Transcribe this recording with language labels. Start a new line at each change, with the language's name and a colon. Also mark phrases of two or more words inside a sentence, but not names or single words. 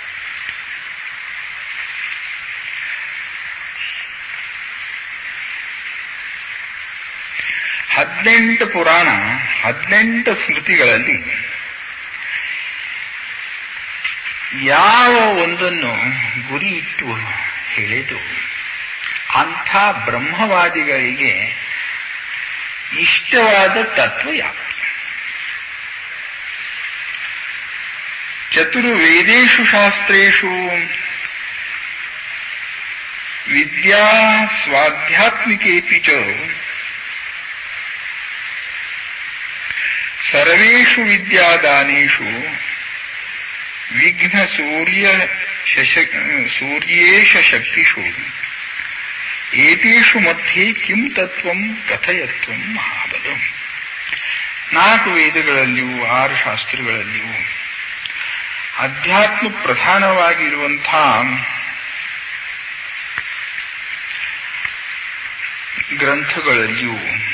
Kannada: ಹದಿನೆಂಟು ಪುರಾಣ, 18 ಸ್ಮೃತಿಗಳಲ್ಲಿ ಯಾವ ಒಂದನ್ನು ಗುರಿ ಇಟ್ಟು ಹೇಳಿದು ಅಂಥ ಬ್ರಹ್ಮವಾದಿಗಳಿಗೆ ಇಷ್ಟವಾದ ತತ್ವ ಯಾವುದು?
Sanskrit: चतुर्वेदेषु शास्त्रेषु विद्या स्वाध्यात्मिकेपि च सर्वेषु विद्यादानेषु विघ्न सूर्येश शक्तिषु एतेषु मध्ये किं तत्वं कथयत्वं महाबलं.
Kannada: 4 ವೇದಗಳಲ್ಲಿಯೂ 6 ಶಾಸ್ತ್ರಗಳಲ್ಲಿಯೂ ಅಧ್ಯಾತ್ಮ ಪ್ರಧಾನವಾಗಿರುವಂಥ ಗ್ರಂಥಗಳಲ್ಲಿಯೂ